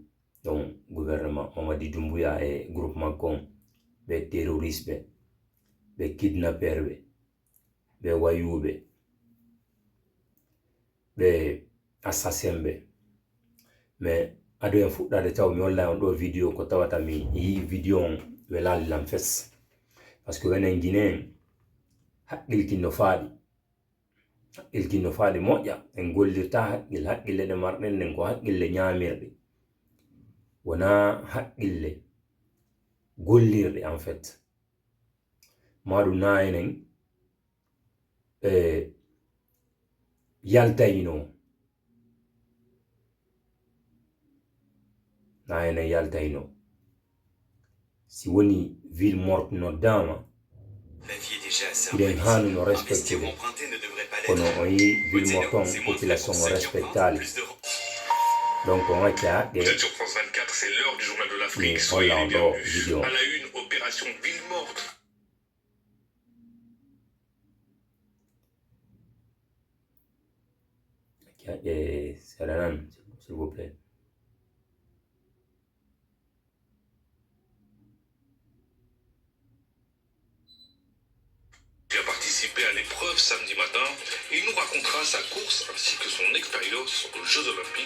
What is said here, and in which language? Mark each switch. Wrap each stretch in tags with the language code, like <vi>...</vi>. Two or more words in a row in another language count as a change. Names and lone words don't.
<ff>Donc</ff> <fr>gouvernement Mamadi Doumbouya et groupement</fr> <ff>kon be terroriste be kidnapper be wayube be assassin be mais ado en fuɗɗade taw mi walla on ɗo vidéo ko tawata mi yi vidéo on welali lam fes</ff> <fr>parce que</fr> <ff>wenen guinéen haqqilkinno faaɗi moƴƴa en gollirta haqqille ɗe marɗen nden ko haqqille ñamirɗe wona haqqille gollirɗe</ff> <fr>en fait</fr> <ff>maɗu na enen yaltayino si woni</ff> <fr>ville morte</fr> <ff>noddama iɗen hanuno respecté kono on yi</ff> <fr>ville morte</fr> <ff>on population o respectali donc on acca haqqe mi holla on ɗo vidéo</ff> <fr>à la une, opération ville morte. Seranan, s'il vous plaît. Il a participé à l'épreuve samedi matin et il nous racontera sa course ainsi que son expérience aux Jeux Olympiques.</fr>